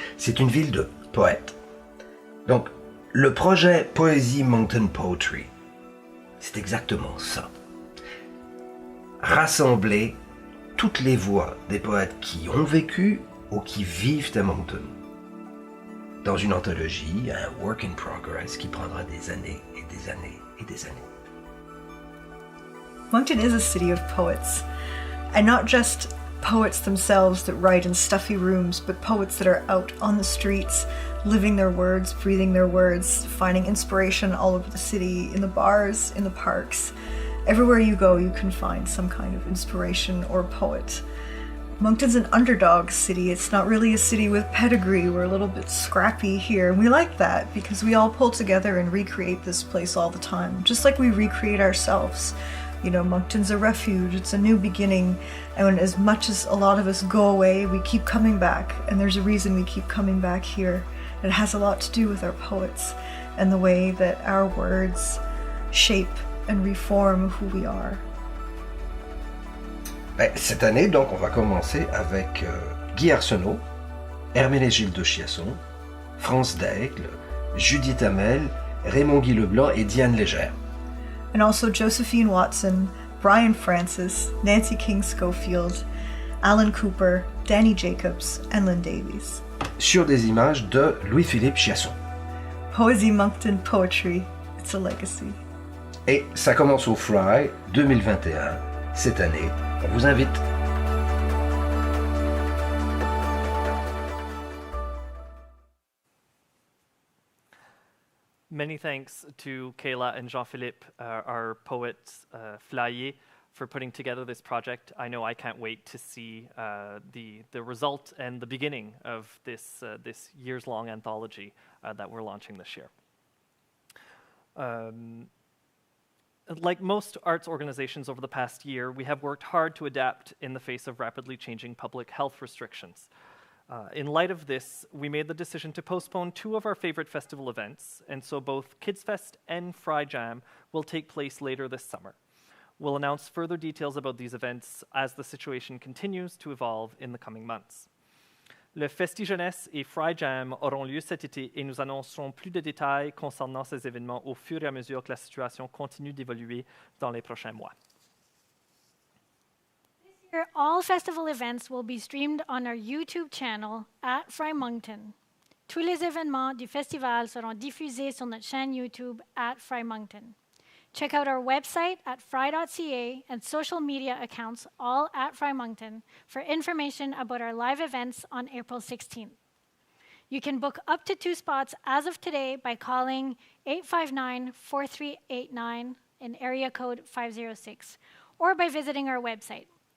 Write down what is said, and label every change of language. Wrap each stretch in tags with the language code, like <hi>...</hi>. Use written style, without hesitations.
<fr>C'est une ville de poètes. Donc, le projet Poésie Moncton Poetry, c'est exactement ça. Rassembler toutes les voix des poètes qui ont vécu ou qui vivent à Moncton, dans une anthologie, un</fr> <en>work in progress</en> <fr>qui prendra des années et des années et des années.</fr> <en>Moncton is a city of poets, and not just poets themselves that write in stuffy rooms, but poets that are out on the streets, living their words, breathing their words, finding inspiration all over the city, in the bars, in the parks. Everywhere you go, you can find some kind of inspiration or poet. Moncton's an underdog city. It's not really a city with pedigree. We're a little bit scrappy here. And we like that because we all pull together and recreate this place all the time, just like we recreate ourselves. You know, Moncton's a refuge. It's a new beginning. And as much as a lot of us go away, we keep coming back. And there's a reason we keep coming back here. It has a lot to do with our poets and the way that our words shape and reform who we are.</en> <fr>Cette année, donc, on va commencer avec Guy Arsenault, Herménégilde de Chiasson, France Daigle, Judith Hamel, Raymond Guy Leblanc et Diane Légère.</fr> <en>And also Josephine Watson, Brian Francis, Nancy King Schofield, Alan Cooper, Danny Jacobs, and Lynn Davies.</en> <fr>Sur des images de Louis-Philippe Chiasson.</fr> <en>Poesy Moncton Poetry, it's a legacy.</en> <fr>Et ça commence au Frye 2021, cette année. On vous invite.</fr> <en>Many thanks to Kayla and Jean-Philippe, our poets, Flyés, for putting together this project. I know I can't wait to see the result and the beginning of this years-long anthology that we're launching this year. Like most arts organizations over the past year, we have worked hard to adapt in the face of rapidly changing public health restrictions. In light of this, we made the decision to postpone two of our favorite festival events, and so both Kids Fest and Frye Jam will take place later this summer. We'll announce further details about these events as the situation continues to evolve in the coming months.</en> <fr>Le Festi Jeunesse et Frye Jam auront lieu cet été et nous annoncerons plus de détails concernant ces événements au fur et à mesure que la situation continue d'évoluer dans les prochains mois.</fr> <en>This year, all festival events will be streamed on our YouTube channel at Frye Moncton.</en> <fr>Tous les événements du festival seront diffusés sur notre chaîne YouTube at Frye Moncton.</fr> <en>Check out our website at frye.ca and social media accounts, all at Frye Moncton, for information about our live events on April 16th. You can book up to 2 spots as of today by calling 859-4389 in area code 506, or by visiting our website.</en>